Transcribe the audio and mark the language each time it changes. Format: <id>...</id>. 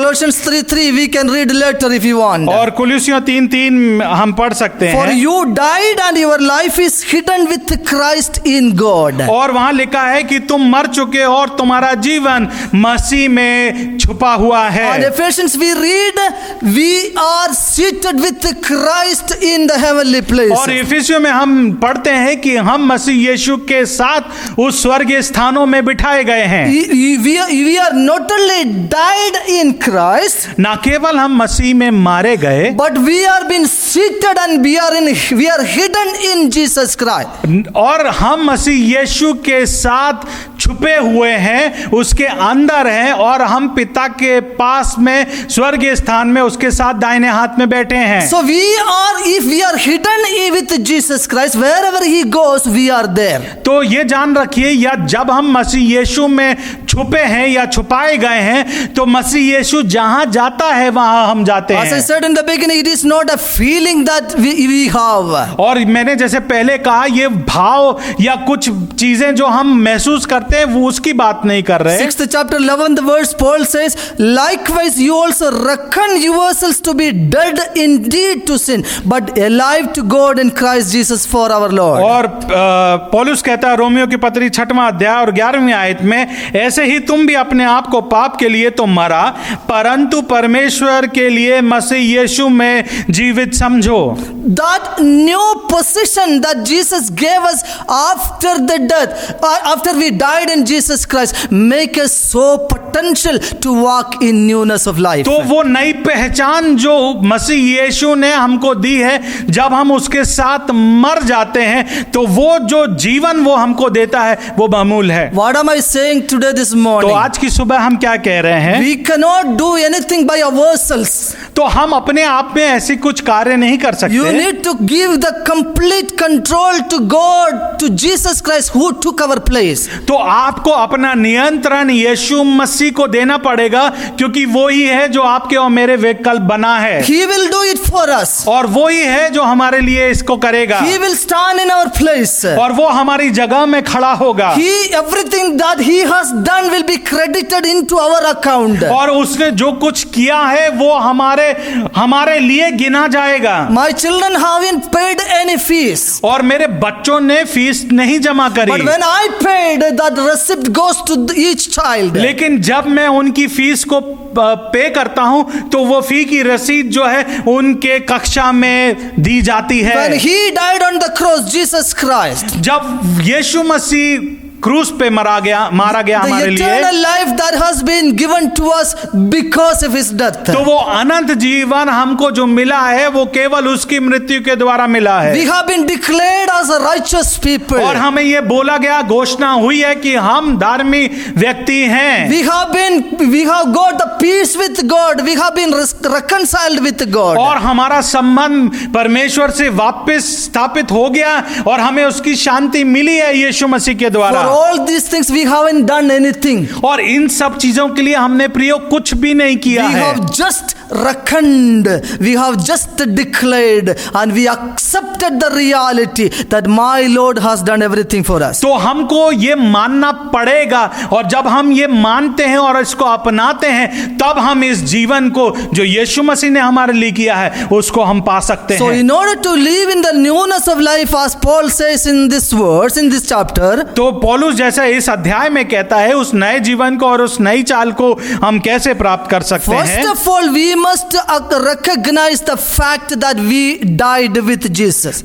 <en>Colossians 3:3 we can read later if you want.</en> <hi>और कुलुसियों 3:3 हम पढ़ सकते हैं।</hi> <en>For you died and your life is hidden with Christ in God.</en> <hi>और वहां लिखा है कि तुम मर चुके हो और तुम्हारा जीवन मसीह में छुपा हुआ है।</hi> <en>And Ephesians we read, we are seated with Christ in the heavenly places.</en> <hi>और इफिसियों में हम पढ़ते हैं कि हम मसीह यीशु के साथ उस स्वर्गीय स्थानों में बिठाए गए हैं।</hi> <en>We are not only died in Christ,</en> <hi>ना केवल हम मसीह में मारे गए,</hi> <en>but we are been seated and we are hidden in Jesus Christ.</en> <hi>और हम मसीह यीशु के साथ छुपे हुए हैं, उसके अंदर हैं, और हम पिता के पास में स्वर्गीय स्थान में उसके साथ दाहिने हाथ में बैठे हैं।</hi> <en>So if we are hidden with Jesus Christ, wherever he goes, we are there.</en> <hi>तो ये जान रखिए, या जब हम मसीह यीशु में छुपे हैं या छुपाए गए हैं, तो मसीह यीशु जहां जाता है वहां हम जाते</hi> <en>As I</en> <hi>हैं।</hi> <en>said in the beginning, it is not a feeling that we have.</en> <hi>और मैंने जैसे पहले कहा, ये भाव या कुछ चीजें जो हम महसूस करते हैं वो उसकी बात नहीं कर रहे।</hi> <en>6th chapter 11th verse, Paul says, likewise you also reckon yourselves to be dead indeed to sin, but alive to God in Christ Jesus for our Lord.</en> <hi>और पौलुस कहता है रोमियो की पत्री 6वां अध्याय और 11वीं आयत में, ऐसे ही तुम भी अपने आप को पाप के लिए तो मरा, परंतु परमेश्वर के लिए मसीह यीशु में जीवित समझो।</hi> <en>That new position that Jesus gave us after the death, after we died in Jesus Christ, make us so particular potential to walk in newness of life.</en> <hi>तो वो नई पहचान जो मसीह यीशु ने हमको दी है, जब हम उसके साथ मर जाते हैं तो वो जो जीवन वो हमको देता है वो बहुमूल्य है।</hi> <en>What am I saying today this</en> <hi>तो</hi> <en>morning?</en> <hi>आज की सुबह हम क्या कह रहे हैं?</hi> <en>We cannot do anything by ourselves.</en> <hi>तो हम अपने आप में ऐसी कुछ कार्य नहीं कर</hi> <en>You</en> <hi>सकते।</hi> <en>need to give the complete control to God, to Jesus Christ who took our place.</en> <hi>तो आपको अपना नियंत्रण यीशु मसीह को देना पड़ेगा, क्योंकि वो ही है जो आपके और मेरे विकल्प बना है,</hi> <en>He will do it for us.</en> <hi>और वो ही है जो हमारे लिए इसको करेगा,</hi> <en>He will stand in our place.</en> <hi>और वो हमारी जगह में खड़ा होगा,</hi> <en>Everything that He has done will be credited into our account.</en> <hi>और उसने जो कुछ किया है वो हमारे लिए गिना जाएगा।</hi> <en>My children haven't paid any fees.</en> <hi>और मेरे बच्चों ने फीस नहीं जमा करी,</hi> <en>But when I paid, that receipt goes to each child.</en> <hi>लेकिन जब मैं उनकी फीस को पे करता हूं तो वो फी की रसीद जो है उनके कक्षा में दी जाती है।</hi> <en>When He died on the cross, Jesus Christ,</en> <hi>जब यीशु मसीह क्रूस पे मारा गया</hi> <en>the</en> <hi>हमारे लिए,</hi> <en>eternal life that has been given to us because of His death.</en> <hi>तो वो अनंत जीवन हमको जो मिला है वो केवल उसकी मृत्यु के द्वारा मिला है।</hi> <en>We have been declared as a righteous people.</en> <hi>और हमें ये बोला गया, घोषणा हुई है कि हम धार्मिक व्यक्ति हैं।</hi> <en>We have got the peace with God. We have been reconciled with God.</en> <hi>और हमारा संबंध परमेश्वर से वापस स्थापित हो गया और हमें उसकी शांति मिली है यीशु मसीह के</hi> <en>For</en> <hi>द्वारा।</hi> <en>all these things, we haven't done anything.</en> <hi>और इन सब चीजों के लिए हमने प्रयोग कुछ भी नहीं किया</hi> <en>We</en> <hi>है।</hi> <en>have just reckoned, we have just declared, and we accepted the reality that my Lord has done everything for us.</en> <hi>तो हमको ये मानना पड़ेगा, और जब हम ये मानते हैं और इसको अपनाते हैं तब हम इस जीवन को जो यीशु मसीह ने हमारे लिए किया है उसको हम पा सकते</hi> <en>So,</en> <hi>हैं।</hi> <en>in order to live in the newness of life, as Paul says in this verse, in this chapter,</en> <hi>तो पौलुस जैसा इस अध्याय में कहता है, उस नए जीवन को और उस नई चाल को हम कैसे प्राप्त कर सकते</hi> <en>first</en> <hi>हैं?</hi> <en>of all, we must recognize the fact that we died with Jesus.</en>